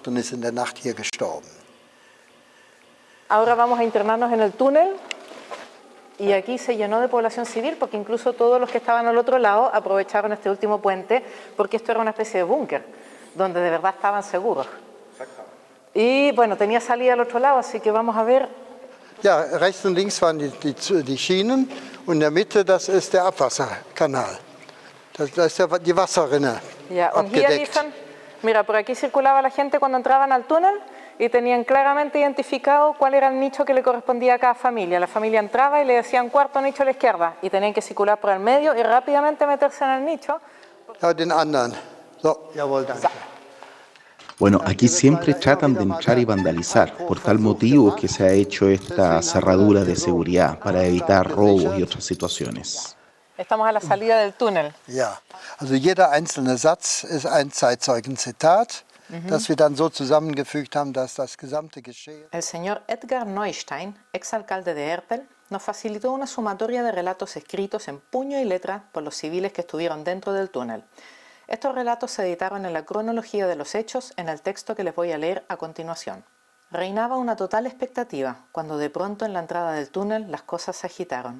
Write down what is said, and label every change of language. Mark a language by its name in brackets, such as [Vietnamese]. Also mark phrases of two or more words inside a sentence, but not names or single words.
[Spanish] Ahora vamos a internarnos en el túnel. Y aquí se llenó de población civil porque incluso todos los que estaban al otro lado aprovecharon este último puente porque esto era una especie de búnker. donde de verdad estaban seguros. Y bueno, tenía salida al otro lado, así que vamos a ver. [German] Ja, rechts und links waren die Schienen und in der Mitte, das ist der Abwasserkanal. Da ist die Wasserrinne Ya, und hier abgedeckt. [Spanish] dicen, mira, por aquí circulaba la gente cuando entraban al túnel y tenían claramente identificado cuál era el nicho que le correspondía a cada familia. La familia entraba y le decían cuarto nicho a la izquierda y tenían que circular por el medio y rápidamente meterse en el nicho. [German] Ja, den anderen. So, jawohl, danke. [Spanish] Bueno, aquí siempre tratan de entrar y vandalizar. Por tal motivo que se ha hecho esta cerradura de seguridad para evitar robos y otras situaciones. Estamos a la salida del túnel. [German] Ja, also jeder einzelne Satz ist ein Zeitzeugenzitat, das wir dann so zusammengefügt haben, dass das gesamte Geschehen... [Spanish] El señor Edgar Neustein, exalcalde de Erpel, nos facilitó una sumatoria de relatos escritos en puño y letra por los civiles que estuvieron dentro del túnel. Estos relatos se editaron en la cronología de los hechos en el texto que les voy a leer a continuación. Reinaba una total expectativa cuando de pronto en la entrada del túnel las cosas se agitaron.